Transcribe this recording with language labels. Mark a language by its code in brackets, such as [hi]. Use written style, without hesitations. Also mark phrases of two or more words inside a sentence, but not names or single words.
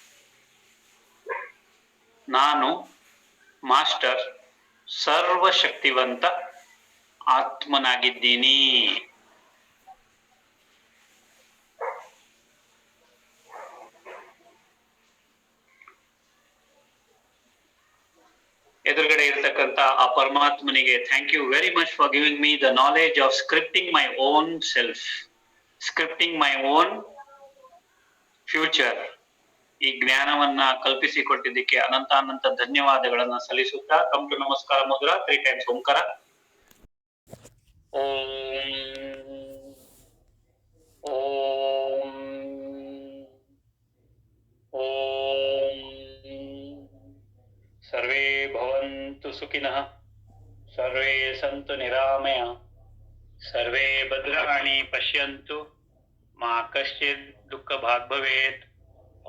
[kn] ನಾನು ಮಾಸ್ಟರ್ ಸರ್ವಶಕ್ತಿವಂತ ಆತ್ಮನಾಗಿದ್ದೀನಿ. ಎದುರುಗಡೆ ಇರತಕ್ಕಂತ ಆ ಪರಮಾತ್ಮನಿಗೆ [en] thank you very much for giving me the knowledge of scripting my own self, scripting my own future. [kn] ಈ ಜ್ಞಾನವನ್ನ ಕಲ್ಪಿಸಿಕೊಟ್ಟಿದ್ದಕ್ಕೆ ಅನಂತ ಧನ್ಯವಾದಗಳನ್ನ ಸಲ್ಲಿಸುತ್ತಾ [en] come to [kn] ನಮಸ್ಕಾರ ಮುದ್ರಾ 3 times ಓಂಕಾರ. [sa] ಓಂ ಓಂ ಓಂ. ಸರ್ವೇ ಭವಂತು ಸುಖಿನಃ, ಸರ್ವೇ ಸಂತು ನಿರಾಮಯ, ಸರ್ವೇ ಭದ್ರಾಣಿ ಪಶ್ಯಂತು, ಮಾ ಕಶ್ಚಿತ್ ದುಃಖ ಭಾಗ್ ಭವೇತ್.